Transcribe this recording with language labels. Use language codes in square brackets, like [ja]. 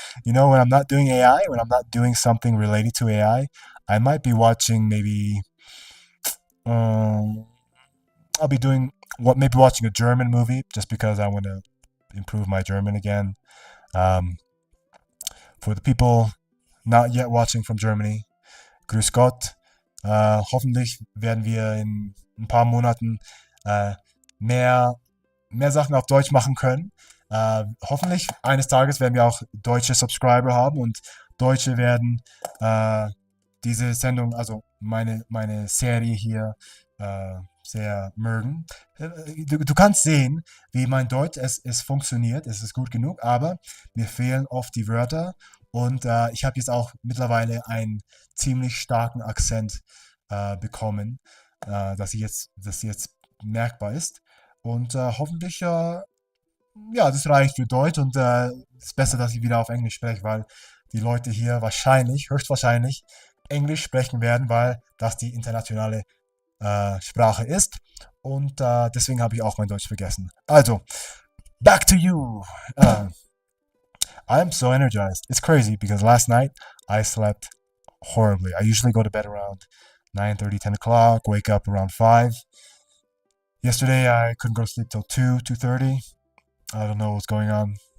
[en] When I'm not doing AI, when I'm not doing something related to AI, I might be watching maybe. I'll be maybe watching a German movie just because I want to improve my German again. For the people not yet watching from Germany, [de] grüß Gott. Hoffentlich werden wir in ein paar Monaten mehr Sachen auf Deutsch machen können. Hoffentlich eines Tages werden wir auch deutsche Subscriber haben und Deutsche werden diese Sendung, also meine Serie hier sehr mögen. Du kannst sehen, wie mein Deutsch, es funktioniert, es ist gut genug, aber mir fehlen oft die Wörter und ich habe jetzt auch mittlerweile einen ziemlich starken Akzent bekommen, dass jetzt merkbar ist. Und hoffentlich, das reicht für Deutsch und es ist besser, dass ich wieder auf Englisch spreche, weil die Leute hier höchstwahrscheinlich Englisch sprechen werden, weil das die internationale Sprache ist. Und deswegen habe ich auch mein Deutsch vergessen. Also, [en] back to you. I'm so energized. It's crazy because last night I slept horribly. I usually go to bed around 9:30, 10 o'clock, wake up around 5. Yesterday, I couldn't go to sleep till 2, 2:30. I don't know what's going on.